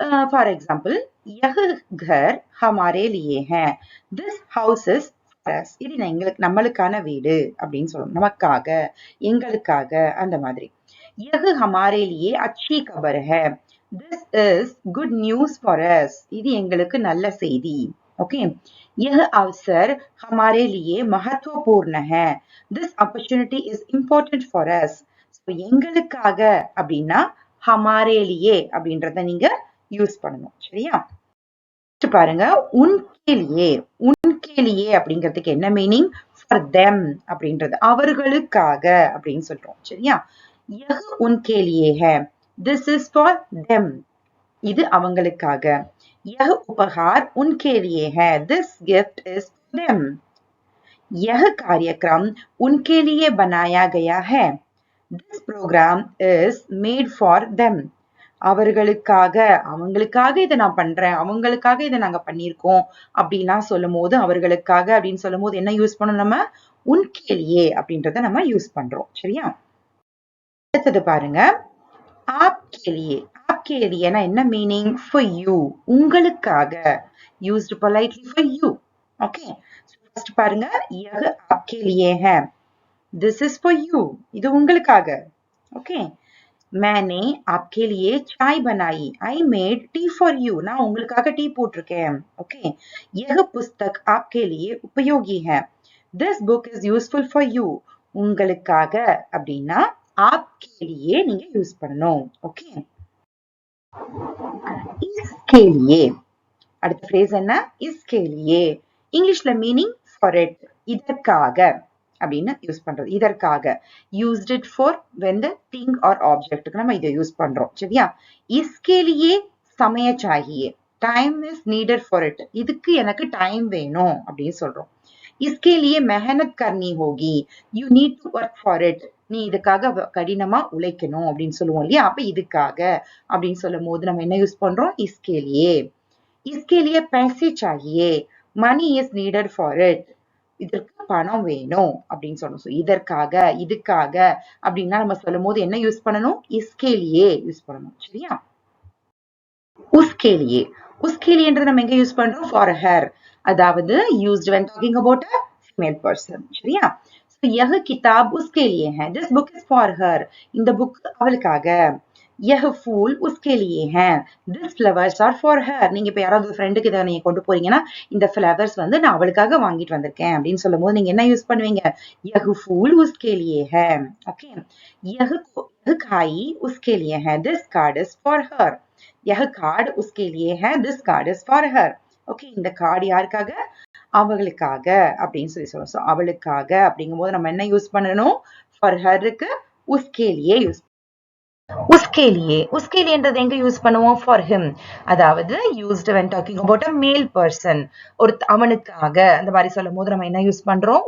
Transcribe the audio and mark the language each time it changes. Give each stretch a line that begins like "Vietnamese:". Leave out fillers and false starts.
English: for example,
Hindi: யஹ் Ghar ஹமாரே Liye high,
English: This house is for us.
Tamil: இது எங்களுக்கு, நம்மளுக்கான வீடு அப்படின்னு சொல்லணும். நமக்காக, எங்களுக்காக, அந்த மாதிரி.
Hindi: யஹ் ஹமாரே லியே அச்சி கபர் high,
English: This is good news for us.
Tamil: இது எங்களுக்கு நல்ல செய்தி.
Hindi: ஓகே, यह अवसर हमारे लिए महत्वपूर्ण है,
English: this opportunity is important for us.
Tamil: so எங்களுக்காக அப்படின்னா
Hindi: हमारे लिए
Tamil: அப்படின்றத நீங்க யூஸ் பண்ணணும். சரியா?
Hindi: பாருங்க, उनके लिए. उनके लिए
Tamil: அப்படிங்கிறதுக்கு என்ன மீனிங்?
English: for them
Tamil: அப்படின்றது அவர்களுக்காக அப்படின்னு சொல்றோம். சரியா?
Hindi: यह उनके लिए है,
English: this is for them.
Tamil: இது அவங்களுக்காக.
Hindi: यह उपहार उनके लिए है,
English: this gift is for them.
Hindi: यह कार्यक्रम उनके लिए बनाया गया है,
English: this program is made for them.
Tamil: அவர்களுக்காக, அவங்களுக்காக இதை நான் பண்றேன், அவங்களுக்காக இதை நாங்க பண்ணியிருக்கோம் அப்படின்லாம் சொல்லும் போது, அவர்களுக்காக அப்படின்னு சொல்லும் போது என்ன யூஸ் பண்ணணும்? நம்ம உன்கே லியே அப்படின்றத நம்ம யூஸ் பண்றோம். சரியா? அடுத்தது பாருங்க,
Hindi: आपके लिए. आपके लिए
Tamil: ना என்ன மீனிங்?
English: for you, உங்களுக்காக. used politely for you. okay, so first பாருங்க,
Hindi: यह आपके लिए है,
English: this is for you,
Tamil: இது உங்களுக்காக.
English: okay,
Hindi: मैंने आपके लिए चाय बनाई,
English: I made tea for you,
Tamil: நான் உங்களுக்காக டீ போட்டிருக்கேன்.
English: okay,
Hindi: यह पुस्तक आपके लिए उपयोगी है,
English: this book is useful for you.
Tamil: உங்களுக்காக அப்படின்னா
Hindi: आपके लिए
Tamil: நீங்க யூஸ் பண்ணணும்.
Hindi: ஓகே, इसके लिए.
Tamil: அடுத்த phrase என்ன?
Hindi: इसके लिए.
Tamil: இங்கிலீஷ்ல மீனிங்
English: for it,
Tamil: இதற்காக அப்படின்னு யூஸ் பண்றது. இதற்காக.
English: used it for when the thing or object
Tamil: நம்ம இதை யூஸ் பண்றோம். சரியா?
Hindi: इसके लिए समय चाहिए,
English: time is needed for it.
Tamil: இதுக்கு எனக்கு டைம் வேணும் அப்படின்னு சொல்றோம்.
Hindi: इसके लिए मेहनत करनी होगी,
English: you need to work for it.
Tamil: நீ இதுக்காக கடினமா உழைக்கணும் அப்படின்னு சொல்லுவோம் இல்லையா? அப்ப இதுக்காக அப்படின்னு சொல்லும் போது நம்ம என்ன யூஸ் பண்றோம்?
Hindi: इसके लिए. इसके लिए पैसे चाहिए,
English: money is needed for it.
Tamil: இதற்கு பணம் வேணும் அப்படின்னு சொல்லணும். ஸோ இதற்காக, இதுக்காக அப்படின்னா நம்ம சொல்லும் போது என்ன யூஸ் பண்ணணும்? இஸ்கேலியே யூஸ் பண்ணணும். சரியா? உஸ்கேலியே. உஸ்கேலியன்றது நம்ம எங்க யூஸ் பண்றோம்?
English: For her. அதாவது used when talking about a female person.
Tamil: சரியா?
Hindi: So यह किताब उसके लिए है.
English: This book is for her.
Tamil: இந்த புக் அவளுக்காக.
Hindi: यह फूल उसके लिए है.
English: This flowers are for her.
Tamil: நீங்க இப்ப யாராவது ஃப்ரெண்டுக்கு இதை நீங்க கொண்டு போறீங்கன்னா இந்த ஃபிளவர்ஸ் வந்து நான் அவளுக்காக வாங்கிட்டு வந்திருக்கேன் அப்படின்னு சொல்லும் போது நீங்க என்ன யூஸ் பண்ணுவீங்க?
Hindi: यह फूल उसके लिए है. ஓகே. यह खाई उसके लिए है.
English: This card is for her.
Hindi: यह कार्ड उसके लिए है.
English: This card is for her. Okay.
Tamil: இந்த கார்டு யாருக்காக? அவளுக்காக அப்படின்னு சொல்லணும். ஸோ அவளுக்காக அப்படிங்கும்போது நம்ம என்ன யூஸ் பண்ணணும்? For ஹருக்கு உஸ்கேலியே use. உஸ்கேலியன்றது எங்க யூஸ் பண்ணுவோம்? For him.
English: அதாவது used when talking about a male person.
Tamil: ஒரு அவனுக்காக அந்த மாதிரி சொல்லும் போது நம்ம என்ன யூஸ் பண்றோம்?